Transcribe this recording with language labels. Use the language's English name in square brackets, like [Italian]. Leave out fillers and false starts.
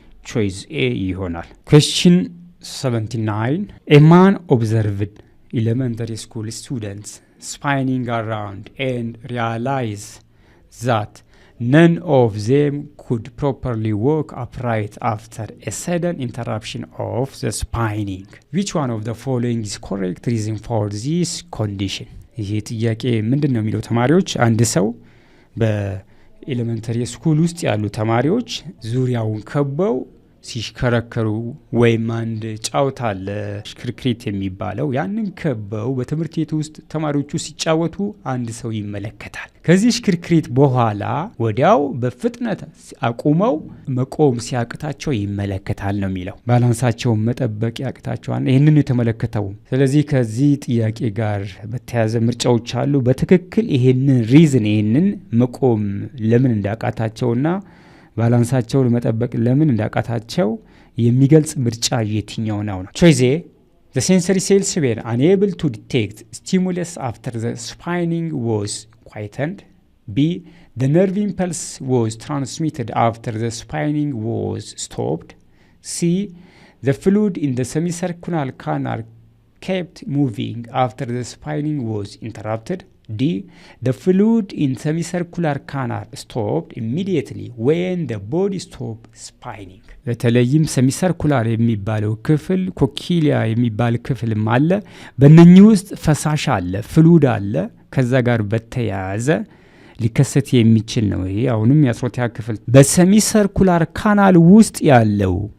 [Amharic] ቾይስ ኤ ይሆናል። [English] ኩዌስችን 79 A man observed elementary school students spinning around and realized that none of them could properly walk upright after a sudden interruption of the spinning. Which one of the following is correct reason for this condition? [Amharic] ይሄ ጥያቄ ምንድን ነው የሚለው ተማሪዎች፣ አንድ ሰው በኤሌመንተሪ ስኩል ውስጥ ያሉ ተማሪዎች ዙሪያውን ከበው ሲሽከረከሩ ወይም አንድ ጫውታ አለ ሽክርክሪት የሚባለው ያንን ከበው በትምህርት ቤት ውስጥ ተማሪዎቹ ሲጫወቱ አንድ ሰው ይመለከታል። ከዚህ ሽክርክሪት በኋላ ወዲያው በፍጥነት አቁመው መቆም ሲያቅታቸው ይመለከታል ነው የሚለው። ባላንሳቸውን መጠበቅ ያቅታቸዋል። ይህንን የተመለከተው። ስለዚህ ከዚህ ጥያቄ ጋር በተያያዘ ምርጫዎች አሉ። በትክክል ይህንን ሪዝን ይህንን መቆም ለምን እንዳቃታቸውና ባላንሳቸውን መጠበቅ ለምን እንዳቃታቸው የሚገልጽ ምርጫ የትኛው ነው? [English] ቾይስ ኤ the sensory cells were unable to detect stimulus after the spinning was quietened. B the nerve impulse was transmitted after the spinning was stopped. C the fluid in the semicircular canal kept moving after the spinning was interrupted. D. The fluid in semicircular canal stopped immediately when the body stopped spinning. [Amharic] በተለይም ሰሚሰርኩላር የሚባለው ክፍል ኮኪሊያ የሚባል ክፍልም አለ። በእነኚህ ውስጥ ፈሳሽ አለ፣ ፍሉድ አለ። ከዛ ጋር በተያያዘ ሊከሰት የሚችል ነው። ይሄ አሁንም የአስሮቲያ ክፍል በሰሚሰርኩላር ካናል ውስጥ ያለው